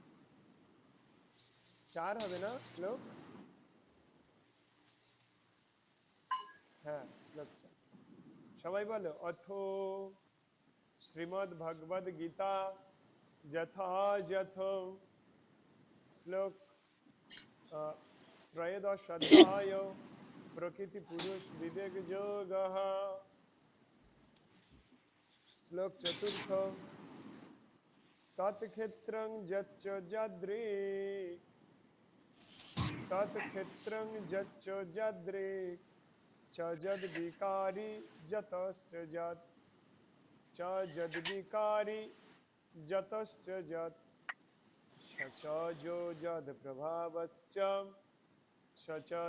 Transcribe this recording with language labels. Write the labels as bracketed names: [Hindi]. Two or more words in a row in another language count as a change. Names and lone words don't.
[Bangla] 4 হবে না শ্লোক? হ্যাঁ, শ্লোক 4। সবাই বলো, [Sanskrit] অথ শ্রীমদ্ ভগবদ গীতা যথাযথ শ্লোক ত্রয়োদশ অধ্যায় প্রকৃতি পুরুষ বিবেক যোগঃ। শ্লোক 4 তৎক্ষেত্রং যচ্চ যাদৃক্ তৎক্ষেত্রং যচ্চ যাদৃক্ চ যদ্বিকারি যতশ্চ যৎ চ যদ্বিকারি যতশ্চ যৎ স চ যো যদ প্রভাবশ্চ স চ